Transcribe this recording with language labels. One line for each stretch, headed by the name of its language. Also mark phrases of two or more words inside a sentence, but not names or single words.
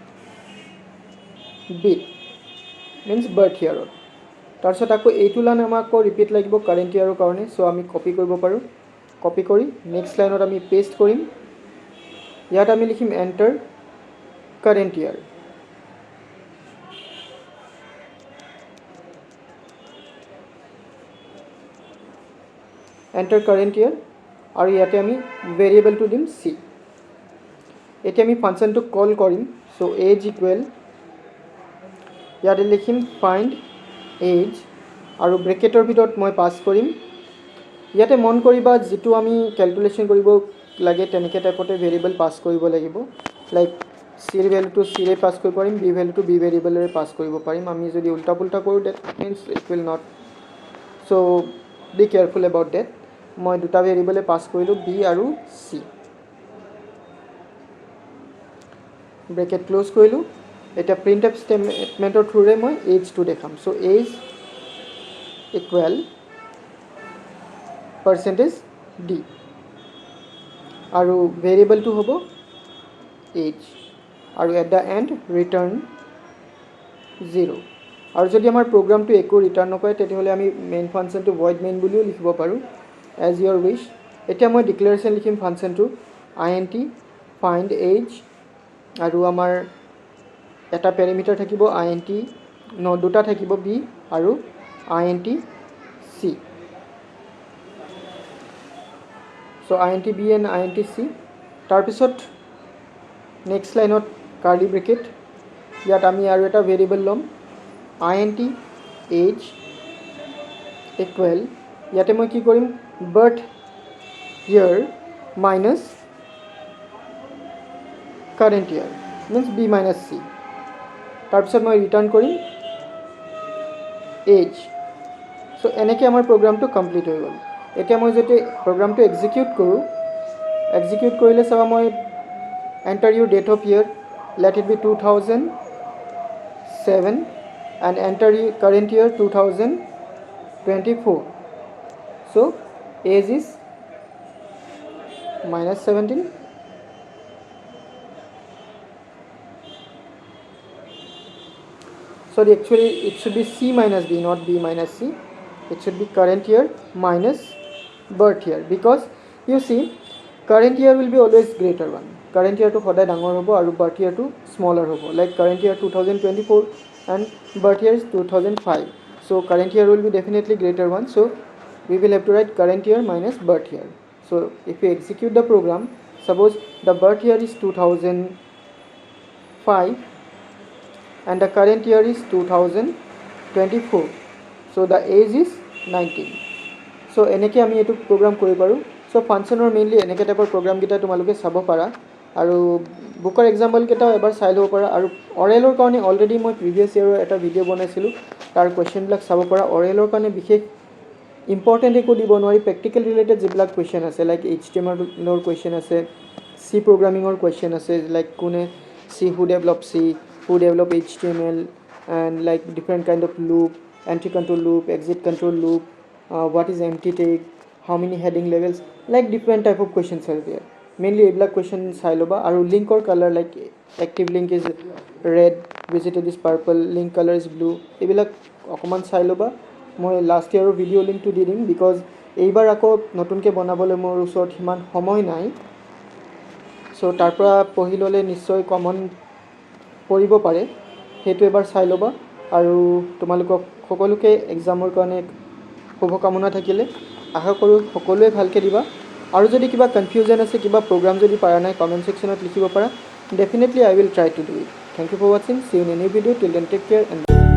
English: b means birth year
Assamese: তাৰপিছত আকৌ এইটো লাইন আমাক ৰিপিট লাগিব
English: current yearৰ
Assamese: কাৰণে সো আমি কপি কৰিব পাৰো কপি কৰি
English: next lineত
Assamese: আমি পেস্ট কৰিম ইয়াত আমি লিখিম
English: enter current year enter current year
Assamese: আৰু ইয়াতে আমি ভেৰিয়েবলটো দিম c এতিয়া আমি ফাংচনটো কল কৰিম সো
English: age equal
Assamese: ইয়াতে লিখিম
English: find age
Assamese: আৰু ব্ৰেকেটৰ ভিতৰত মই পাস কৰিম ইয়াতে মন কৰিবা যেটো আমি ক্যালকুলেশন কৰিব লাগে তেনেকে টাইপতে ভেৰিয়েবল পাস কৰিব লাগিব লাইক c ৰ ভ্যালুটো c ৰে পাস কৰিব পাৰিম b ভ্যালুটো b ভেৰিয়েবলৰে পাস কৰিব পাৰিম আমি যদি উল্টা পুল্টা কৰো
English: that means it will not so be careful about that
Assamese: মই দুটা ভেৰিয়েবলে পাস কৰিলো b আৰু c ব্ৰেকেট ক্লোজ কৰিলো এটা printf স্টেটমেন্টৰ থ্ৰুৰে মই age টো দেখাম সো
English: age equal
Assamese: %d আৰু ভেৰিয়েবলটো হ'ব age আৰু
English: at the end return 0
Assamese: আৰু যদি আমাৰ প্ৰগ্ৰামটো একো ৰিটাৰ্ন নকৰে তেতিয়াহলে আমি মেইন ফাংচনটো
English: void main
Assamese: বুলিও লিখিব পাৰো
English: as your wish
Assamese: এতিয়া মই ডিক্লেৰেশন লিখিম ফাংচনটো
English: int find age
Assamese: আৰু আমাৰ এটা প্যাৰামিটাৰ থাকিব int দুটা থাকিব b আৰু
English: int c so int b and int c
Assamese: তাৰপিছত
English: next lineত curly bracket
Assamese: ইয়াত আমি আৰু এটা ভেৰিয়েবল লম
English: int age equal
Assamese: ইয়াতে মই কি কৰিম
English: birth year minus current year means b minus c
Assamese: তাৰপিছত মই ৰিটাৰ্ন কৰিম age সো এনেকৈ আমাৰ প্ৰগ্ৰামটো কমপ্লিট হৈ গ'ল এতিয়া মই যদি প্ৰগ্ৰামটো এক্সিকিউট কৰো এক্সিকিউট কৰিলে চাবা মই
English: enter your date of year let it be 2007 and enter your current year 2024 so age is minus 17 sorry actually it should be c minus b not b minus c it should be current year minus birth year because you see current year will be always greater one current year to
Assamese: সদায় ডাঙৰ হ'ব আৰু
English: birth year to smaller হ'ব like current year 2024 and birth year is 2005 so current year will be definitely greater one so we will have to write current year minus birth year so if we execute the program suppose the birth year is 2005 and the current year is 2024 so the age is 19 so
Assamese: এনেকৈ আমি এটো প্ৰগ্ৰাম কৰিব পাৰো so ফাংচনৰ মেইনলি এনেকৈ টাইপৰ প্ৰগ্ৰাম কিটা তোমালোকে চাব পাৰা আৰু বুকৰ এক্সাম্পল কেটাও এবাৰ চাই লব পাৰা আৰু অৰেলৰ কাৰণে অলৰেডি মই
English: previous yearৰ
Assamese: এটা ভিডিও বনাইছিলো তাৰ কোৱেশ্চন বিলাক চাব পাৰা অৰেলৰ কাৰণে বিশেষ ইম্পৰ্টেন্ট একো দিব নোৱাৰি প্ৰেক্টিকেল ৰিলেটেড যিবিলাক কোৱেশ্চন আছে
English: লাইক HTML ৰ কোৱেশ্চন আছে C programming কোৱেশ্চন আছে লাইক কোনে C who develop HTML and like different kind of loop entry control loop exit control loop what is empty tag how many heading levels like different type of questions are there mainly
Assamese: এইবিলাক question চাই ল'বা আৰু
English: link or color like active link is red visited is purple link color is blue
Assamese: এইবিলাক একোমান চাই ল'বা মই লাষ্ট ইয়াৰৰ ভিডিঅ' লিংকটো দি দিম, বিকজ এইবাৰ আকৌ নতুনকৈ বনাবলৈ মোৰ ওচৰত সিমান সময় নাই। চ' তাৰ পৰা পঢ়ি ল'লে নিশ্চয় কমন পৰিব পাৰে, সেইটো এবাৰ চাই ল'বা। আৰু তোমালোকক সকলোকে এক্সামৰ কাৰণে শুভকামনা থাকিলে। আশা কৰোঁ সকলোৱে ভালকৈ দিবা। আৰু যদি কিবা কনফিউজন আছে, কিবা প্ৰগ্ৰাম যদি পাৰা নাই, কমেণ্ট ছেকশ্যনত লিখিব পাৰা।
English: Definitely I will try to do it. Thank you for watching. See you in a new video'. till then take care and